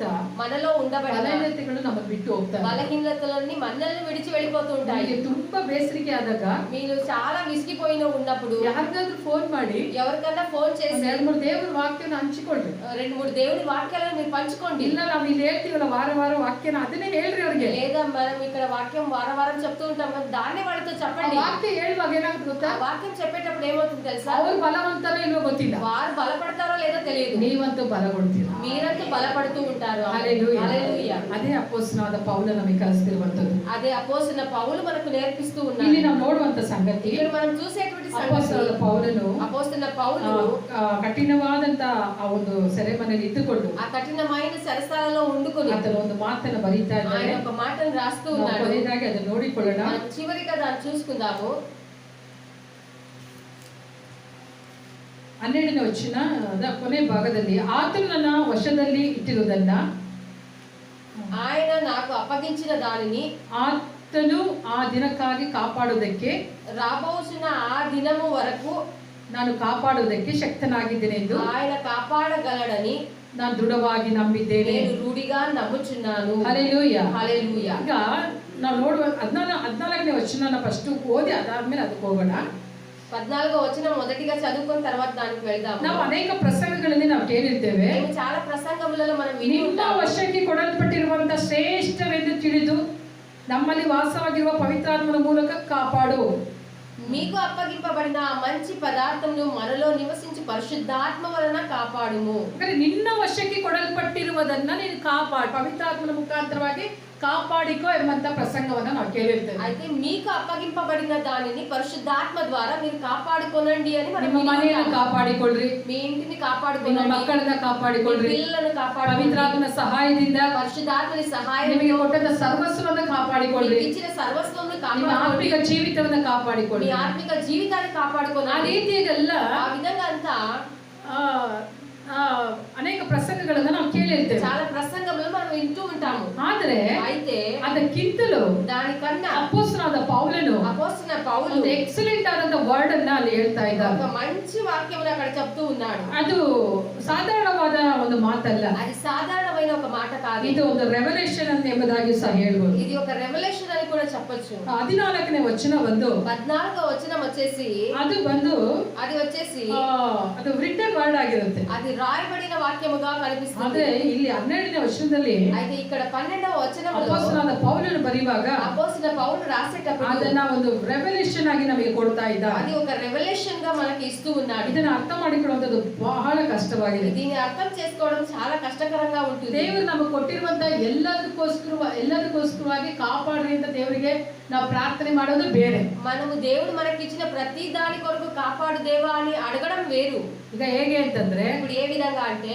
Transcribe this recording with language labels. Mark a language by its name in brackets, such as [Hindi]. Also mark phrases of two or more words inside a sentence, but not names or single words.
[Telugu] మనలో ఉండబడిన [Kannada] ಬಲಹೀನತೆಗಳು ನಮ್ಮನ್ನು ಬಿಟ್ಟು ಹೋಗ್ತಾರೆ. [Telugu] బలహీనతలన్నీ మనల్ని విడిచి వెళ్ళిపోతూ ఉంటాయి. [Kannada] ನಮಗೆ ತುಂಬಾ ಬೇಸರಿಕೆ ಆದಾಗ [Telugu] మీరు చాలా విసిగిపోయిన ఉన్నప్పుడు [Kannada] ಯಾರಿಗಾದ್ರೂ ಫೋನ್ ಮಾಡಿ [Telugu] ఎవరికన్నా ఫోన్ చేసి [Kannada] ಎರಡು ಮೂರು ದೇವರ ವಾಕ್ಯನ ಹಂಚಿಕೊಳ್ಳಿ, ಹಂಚ್ಕೊಳ್ರಿ. [Telugu] 2-3 దేవుని వాక్యాలను మీరు పంచుకోండి. [Kannada] ಇಲ್ಲ ನಾವು ಇಲ್ಲಿ ಹೇಳ್ತೀವಲ್ಲ ವಾರ ವಾರ వాక్ಯನ ಅದನ್ನೇ ಹೇಳ್ರಿ ಅವ್ರಿಗೆ. [Telugu] లేదా మనం ఇక్కడ వాక్యం వారం చెప్తూ ఉంటాం కదా, దాన్ని వాళ్ళతో చెప్పండి. [Kannada] ವಾಕ್ಯ ಹೇಳುವಾಗ ಏನಾಗುತ್ತೆ ಗೊತ್ತಾ? [Telugu] ఆ వాక్యం చెప్పేటప్పుడు ఏమవుతుంది తెలుసా? [Kannada] ಅವ್ರು ಬಲವಂತರೋ ಇಲ್ವೋ ಗೊತ್ತಿಲ್ಲ, [Telugu] వారు బలపడతారో లేదో తెలియదు, [Kannada] ನೀವಂತೂ ಬಲಗೊಳ್ತೀರಾ. [Telugu] మీరంతా బలపడుతూ ఉంటారు. హల్లెలూయా. హల్లెలూయా. [Kannada] ಅದೇ ಅಪೊಸ್ತಲನಾದ ಪೌಲ ನಮಗೆ ಕಲಿಸ್ತಿರುವಂತದ್ದು. [Telugu] అదే అపోస్తలుడైన పౌలు మనకు నేర్పిస్తూ [Kannada] ಇಲ್ಲಿ [Telugu] ఉన్నారు. [Kannada] ನಾವು ನೋಡುವಂತ ಸಂಗತಿ, [Telugu] ఇక్కడ మనం చూసేటువంటి [Kannada] ಅಪೊಸ್ತಲನಾದ [Telugu] సంగతి, [Kannada] ಪೌಲನು [Telugu] అపోస్తలుడైన పౌలు [Kannada] ಕಠಿಣವಾದಂತ ಆ ಒಂದು ಸೆರೆಮನೆಯಲ್ಲಿ ಇದ್ದುಕೊಂಡು [Telugu] ఆ కఠినమైన సరసాలలో ఉండుకొని [Kannada] ಆತನ ಒಂದು ಮಾತನ್ನು ಬರೀತಾ [Telugu] ఆయన [Kannada] ಇದ್ದಾರೆ. [Telugu] ఒక మాటను రాస్తూ [Kannada] ನಾವು [Telugu] ఉన్నాడు. [Kannada] ಕೊನೆಯದಾಗಿ ಅದನ್ನು ನೋಡಿಕೊಳ್ಳೋಣ. [Telugu] మనం చివరిగా దాన్ని చూసుకుందాము. [Kannada] 12ನೇ ವಚನದ ಕೊನೆ ಭಾಗದಲ್ಲಿ, ಆತನು ನನ್ನ ವಶದಲ್ಲಿ ಇಟ್ಟಿರುವುದನ್ನ, [Telugu] ఆయన నాకు అప్పగించిన దానిని [Kannada] ಆತನು ಆ ದಿನಕ್ಕಾಗಿ ಕಾಪಾಡುವುದಕ್ಕೆ, [Telugu] రాబోచున్న ఆ దినము వరకు [Kannada] ನಾನು ಕಾಪಾಡುವುದಕ್ಕೆ ಶಕ್ತನಾಗಿದ್ದೇನೆ ಎಂದು [Telugu] ఆయన కాపాడగలడని [Kannada] ನಾನು ದೃಢವಾಗಿ ನಂಬಿದ್ದೇನೆ. [Telugu] నేను రూఢిగా నమ్ముచున్నాను. [Kannada] ಹಲ್ಲೆಲೂಯಾ. [Telugu] హల్లెలూయా. [Kannada] ಈಗ ನಾವು ನೋಡುವ 14ನೇ ವಚನ ಫಸ್ಟ್ ಓದಿ ಅದಾದ್ಮೇಲೆ ಅದಕ್ಕೆ ಹೋಗೋಣ. [Telugu] 14వ వచనం మొదటిగా చదువుకొని తర్వాత దానికి వెళ్దాము. [Kannada] ನಾವು ಅನೇಕ ಪ್ರಸಂಗಗಳಲ್ಲಿ ನಾವು ಕೇಳಿರ್ತೇವೆ, [Telugu] మేము చాలా ప్రసంగములలో మనం విని [Kannada] ನಿಮ್ಮ [Telugu] ఉంటాము. [Kannada] ವಶಕ್ಕೆ ಕೊಡಲ್ಪಟ್ಟಿರುವಂತಹ ಶ್ರೇಷ್ಠವೆಂದು ತಿಳಿದು ನಮ್ಮಲ್ಲಿ ವಾಸವಾಗಿರುವ ಪವಿತ್ರಾತ್ಮನ ಮೂಲಕ ಕಾಪಾಡು. [Telugu] మీకు అప్పగింపబడిన ఆ మంచి పదార్థమును మనలో నివసించి పరిశుద్ధాత్మ వలన కాపాడుము. [Kannada] ಅಂದ್ರೆ ನಿನ್ನ ವಶಕ್ಕೆ ಕೊಡಲ್ಪಟ್ಟಿರುವುದನ್ನ ನೀನು ಕಾಪಾಡು, ಪವಿತ್ರಾತ್ಮನ ಮುಖಾಂತರವಾಗಿ ಕಾಪಾಡಿಕೋ ಎಂಬಂತ ಪ್ರಸಂಗವನ್ನ ನಾವು ಕೇಳಿರ್ತೇವೆ. [Telugu] అయితే మీకు అప్పగింపబడిన దానిని పరిశుద్ధాత్మ ద్వారా మీరు కాపాడుకోనండి అని మనం [Kannada] ನಿಮ್ಮ ಮನೆಯನ್ನು ಕಾಪಾಡಿಕೊಳ್ಳ್ರಿ, [Telugu] మీ ఇంటిని [Kannada] ನಿಮ್ಮ [Telugu] కాపాడుకోనండి, [Kannada] ಮಕ್ಕಳನ್ನ [Telugu] మీ [Kannada] ಕಾಪಾಡಿಕೊಳ್ಳ್ರಿ, [Telugu] పిల్లలను కాపాడుకోండి, [Kannada] ಪವಿತ್ರಾತ್ಮನ ಸಹಾಯದಿಂದ [Telugu] పరిశుద్ధాత్మని సహాయం [Kannada] ನಿಮಗೆ ಕೊಟ್ಟಂತ ಸರ್ವಸ್ವವನ್ನು ಕಾಪಾಡಿಕೊಳ್ಳ್ರಿ, [Telugu] ఇచ్చిన సర్వస్వమును [Kannada] ನಿಮ್ಮ [Telugu] కాపాడుకోండి, [Kannada] ಆತ್ಮಿಕ ಜೀವಿತವನ್ನ [Telugu] మీ [Kannada] ಕಾಪಾಡಿಕೊಳ್ಳ್ರಿ. [Telugu] ఆత్మిక జీవితాన్ని [Kannada] ಆ [Telugu] కాపాడుకోనండి. [Kannada] ರೀತಿಯಾಗೆಲ್ಲ [Telugu] ఆ విధంగా అంతా [Kannada] ಅನೇಕ ಪ್ರಸಂಗಗಳನ್ನ ನಾವು ಕೇಳಿರ್ತೇವೆ. [Telugu] చాలా ప్రసంగములు మనం వింటూ ఉంటాము. [Kannada] ಆದ್ರೆ [Telugu] అయితే [Kannada] ಅದಕ್ಕಿಂತಲೂ [Telugu] దానికన్నా [Kannada] ಅಪೊಸ್ತಲನಾದ ಪೌಲನು [Telugu] అపోస్తలుడైన పౌలు [Kannada] ಒಂದು ಎಕ್ಸಲೆಂಟ್ ಆದಂತ ವರ್ಡ್ ಅನ್ನ ಅಲ್ಲಿ ಹೇಳ್ತಾ ಇದ್ದಾರೆ. [Telugu] ఒక మంచి వాక్యమును అక్కడ చెప్తూ ఉన్నాడు. [Kannada] ಅದು ಸಾಧಾರಣವಾದ ಒಂದು ಮಾತಲ್ಲ, [Telugu] అది సాధారణమైన ఒక మాట కాదు, [Kannada] ಇದು ಒಂದು ರೆವಲ್ಯೂಷನ್ ಅಂತ ಎಂಬುದಾಗಿ ಸಹ ಹೇಳ್ಬೋದು. [Telugu] ఇది ఒక రెవల్యూషన్ అని కూడా చెప్పొచ్చు. [Kannada] 14ನೇ ವಚನ ಬಂದು [Telugu] 14వ వచనం వచ్చేసి [Kannada] ಅದು ಬಂದು [Telugu] అది వచ్చేసి [Kannada] ಅದು [English] written word [Kannada] ಆಗಿರುತ್ತೆ. [Telugu] అది రాయబడిన వాక్యముగా కనిపిస్తుంది. [Kannada] ಅದೇ ಇಲ್ಲಿ 12ನೇ ವಚನದಲ್ಲಿ [Telugu] అయితే ఇక్కడ 12వ వచనంలో [Kannada] ಅಪೊಸ್ತಲನಾದ ಪೌಲನು ಬರೆಯುವಾಗ [Telugu] అపోస్తలుడైన పౌలు రాసేటప్పుడు [Kannada] ಅದನ್ನ ಒಂದು ರೆವಲ್ಯೂಷನ್ ಆಗಿ ನಮಗೆ ಕೊಡ್ತಾ ಇದ್ದ. [Telugu] అది ఒక రెవల్యూషన్ గా మనకి ఇస్తూ ఉన్నాడు. [Kannada] ಇದನ್ನ ಅರ್ಥ ಮಾಡಿಕೊಳ್ಳುವಂತದ್ದು ಬಹಳ ಕಷ್ಟವಾಗಿದೆ. [Telugu] దీన్ని అర్థం చేసుకోవడం చాలా కష్టకరంగా ఉంటుంది. [Kannada] ದೇವರು ನಮಗೆ ಕೊಟ್ಟಿರುವಂತ ಎಲ್ಲದಕ್ಕೋಸ್ಕರವಾಗಿ ಕಾಪಾಡ್ರಿ ಅಂತ ದೇವರಿಗೆ ನಾವು ಪ್ರಾರ್ಥನೆ ಮಾಡೋದು ಬೇರೆ. [Telugu] మనము దేవుడు మనకి ఇచ్చిన ప్రతి దాని కొరకు కాపాడు దేవా అని అడగడం వేరు. [Kannada] ಈಗ ಹೇಗೆ ಅಂತಂದ್ರೆ, [Telugu] ఇప్పుడు ఏ విధంగా అంటే,